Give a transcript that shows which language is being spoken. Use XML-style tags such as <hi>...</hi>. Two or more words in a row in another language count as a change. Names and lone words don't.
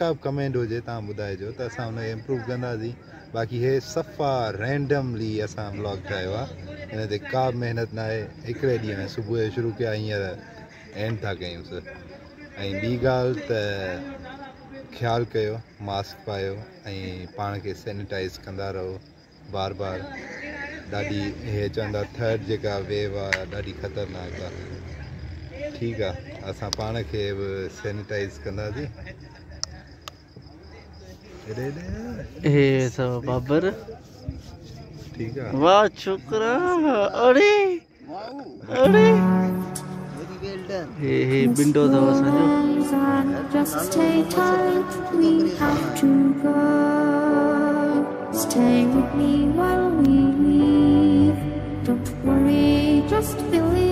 <sd>बि कमेंट हुजे तव्हां ॿुधाइजो त असां हुनखे इम्प्रूव कंदासीं बाक़ी हे सफ़ा रैंडमली असां ब्लॉग ठाहियो आहे हिन ते का बि महिनत न आहे हिकिड़े ॾींहं में सुबुह जो शुरू कया हींअर एंड था कयूंसि ऐं ॿी ॻाल्हि त ख़्यालु कयो मास्क पायो ऐं पाण खे सैनिटाइज़ कंदा रहो बार बार ॾाढी हे चवंदा थर्ड जेका वेव आहे ॾाढी ख़तरनाक आहे ठीकु आहे असां पाण खे बि सैनिटाइज़ कंदासीं हे सब बाबर ठीकु आहे वाह छोकरा अरे अरे हे विंडो अथव असांजो</sd> <en>Just stay tight, we have to go. Stay with me while we leave. Don't worry, just feel</en>